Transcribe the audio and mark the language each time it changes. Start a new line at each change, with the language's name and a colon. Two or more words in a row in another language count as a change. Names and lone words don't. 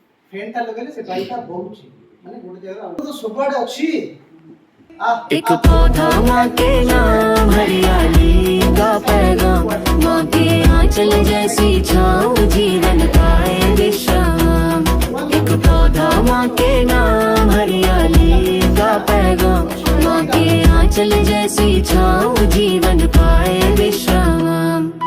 Odia: ଫ୍ରେଣ୍ଡଟା ଲଗେଇଲେ ସେ ବାଇଟା ବହୁଛି ମାନେ ଗୋଟେ ଜାଗାରେ ଆଉ ତ ସବୁଆଡେ ଅଛି।
Hindi: एक पौधा माँ के नाम, हरियाली का पैगाम, माँ के आंचल जैसी छाँव, जीवन पाए विश्राम। एक पौधा माँ के नाम, हरियाली का पैगाम, माँ के आंचल जैसी छाँव, जीवन पाए विश्राम।